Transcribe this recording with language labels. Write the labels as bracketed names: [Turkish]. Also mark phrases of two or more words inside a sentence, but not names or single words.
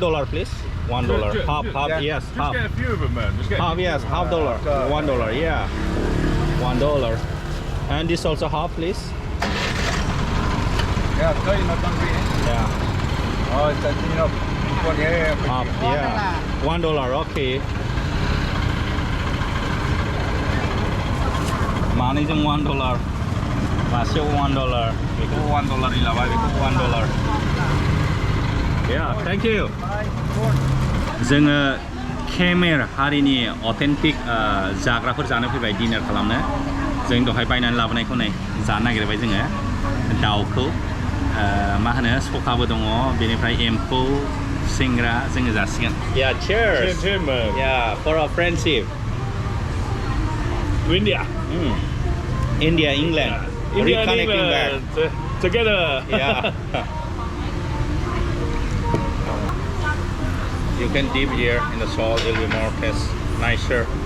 [English] $1 please $1 half yes Just half get a few of them, man. Just get half yes half dollar $1 yeah $1 and this also half please Yeah, so you're not hungry, eh? yeah Oh, it's you know, this one, yeah. half yeah $1 okay [Bodo] मानैजों $1 मासेयाव $1 बेखौ $1 नि लाबाय बेखौ [English] $1 yeah thank you [Bodo] जोङो केमेर हारिनि अथेन्टिक जाग्राफोर जानो फैबाय डिनार खालामनो जों दहाय बायनानै लाबोनायखौ नै जानो नागिरबाय जोङो दाउखौ मा होनो सखाबो दङ बेनिफ्राय एम्फौ सेंग्रा जोङो जासिगोन [English] Yeah, cheers. Cheers, man. Yeah, for our friendship. To India. India, England. India and Reconnecting back. England together. Yeah. You can dip here in the salt, it'll be more taste nicer.